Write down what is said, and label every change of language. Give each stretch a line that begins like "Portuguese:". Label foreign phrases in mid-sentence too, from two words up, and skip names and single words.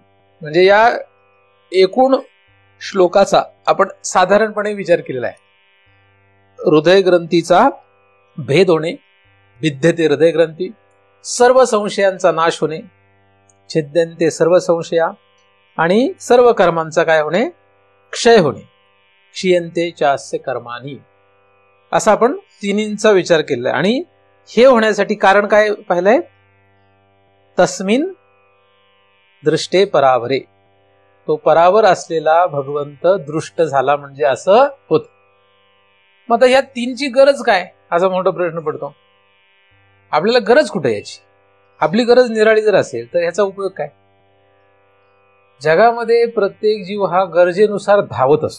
Marathi: म्हणजे या एकूण श्लोकाचा आपण साधारणपणे विचार केलेला आहे. हृदय ग्रंथीचा भेद होणे,
Sanskrit: भिद्यते हृदय ग्रंथी,
Marathi: सर्व संशयांचा नाश होणे,
Sanskrit: छिद्यन्ते सर्व संशया,
Marathi: आणि सर्व कर्मांचा काय होणे? क्षय होणे.
Sanskrit: क्षीयन्ते चास्य कर्माणि,
Marathi: असा आपण 3चा विचार केलाय. आणि हे होण्यासाठी कारण काय पाहिलंय?
Sanskrit: तस्मिन् दृष्टे परावरे.
Marathi: तो परावर असलेला भगवंत दृष्ट झाला म्हणजे असं होत. मग आता या तीनची गरज काय, असा मोठा प्रश्न पडतो. आपल्याला गरज कुठे याची? आपली गरज निराळी जर असेल तर याचा उपयोग काय? जगामध्ये प्रत्येक जीव हा गरजेनुसार धावत असतो.